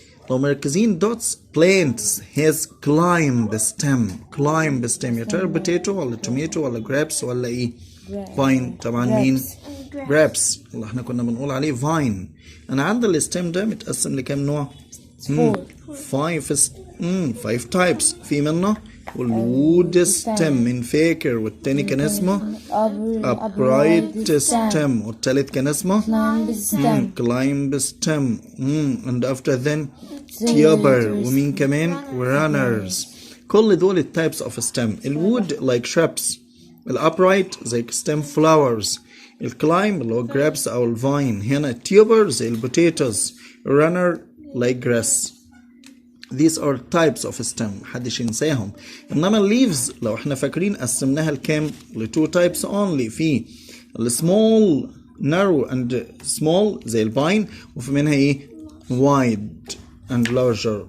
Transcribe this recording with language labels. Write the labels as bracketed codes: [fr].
[ar] لو مركزين [en] dots plants has climb stem. [ar] يا ترى potato ولا tomato ولا grapes ولا ايه؟ vine. طبعا مين؟ grapes. والله احنا كنا بنقول عليه vine. انا عندي الستيم ده متقسم لكام نوع؟ 5 types. في منه والwood stem من فاكر، والتاني كان اسمه upright stem، والتالت كان اسمه climb stem. [en] and after then tuber، [ar] ومين كمان [en] runners. كل دول types of stem. الwood like shrubs، الupright زي stem flowers، الclimb [ar] اللي هو [en] grapes أو الvine. هنا tuber زي البوتيتوز، runner like grass. These are types of stem [ar] محدش ينساهم. انما leaves لو احنا فاكرين قسمناها لكام؟ لتو types only. في [en] small narrow and small [ar] زي الباين، وفي منها ايه؟ [en] wide and larger.